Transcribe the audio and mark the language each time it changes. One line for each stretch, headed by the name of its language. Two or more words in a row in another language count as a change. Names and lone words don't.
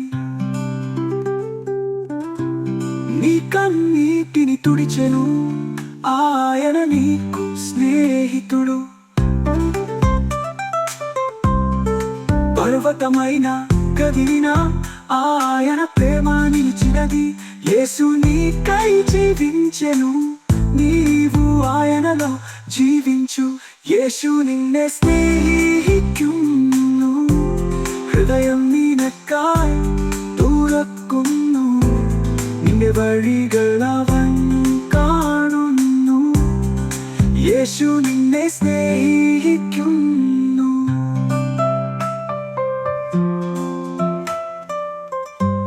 Telugu: నీ కన్నీటిని తుడిచెను ఆయన నీకు స్నేహితుడు పర్వతమైన కదిలిన ఆయన ప్రేమ నిలిచినది యేసు నీకై జీవించెను నీవు ఆయనలో జీవించు
Malayalam: യേശു നിന്നെ സ്നേഹിക്കുന്നു ഹൃദയം നിനക്കായി തുറക്കുന്നു നിന്റെ വഴികൾ അവൻ കാണുന്നു യേശു നിന്നെ സ്നേഹിക്കുന്നു